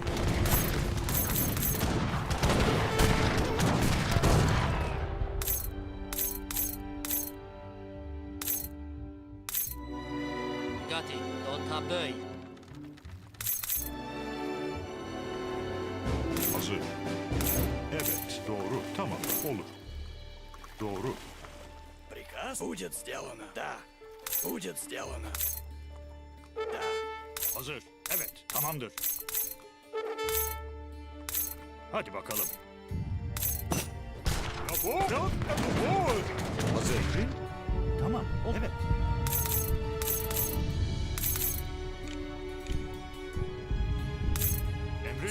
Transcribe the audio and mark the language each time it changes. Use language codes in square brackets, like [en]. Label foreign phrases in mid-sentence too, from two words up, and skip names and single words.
[tr] Gati, do tabay. Hazır. Evet, doğru. Tamam, olur. Doğru. [ru] Приказ будет сделано. Да. Будет сделано. Да. [tr] Hazır. Evet, tamamdır. Hadi bakalım. WOL! WOL! Hazır. Emrin. Tamam. Evet. Emrin.